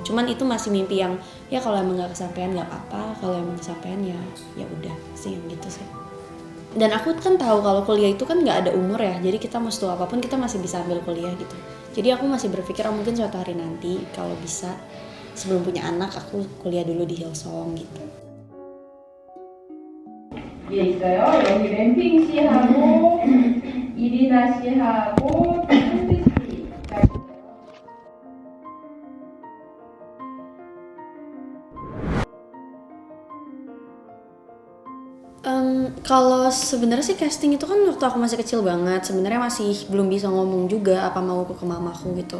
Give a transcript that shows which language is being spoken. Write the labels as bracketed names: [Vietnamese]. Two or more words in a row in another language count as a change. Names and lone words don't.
[Indonesian] Cuman itu masih mimpi yang ya kalau emang nggak kesampaian nggak apa-apa, kalau emang kesampaian ya udah sih gitu sih. Dan aku kan tahu kalau kuliah itu kan nggak ada umur ya, jadi kita mau setua apapun kita masih bisa ambil kuliah gitu. Jadi aku masih berpikir mungkin suatu hari nanti kalau bisa sebelum punya anak aku kuliah dulu di Hillsong gitu. [Korean] 예 있어요. 여기 램핑 씨하고 이리나 씨하고 승비 씨. [Indonesian] Kalau sebenarnya sih casting itu kan waktu aku masih kecil banget, sebenarnya masih belum bisa ngomong juga apa mau ke mamaku gitu.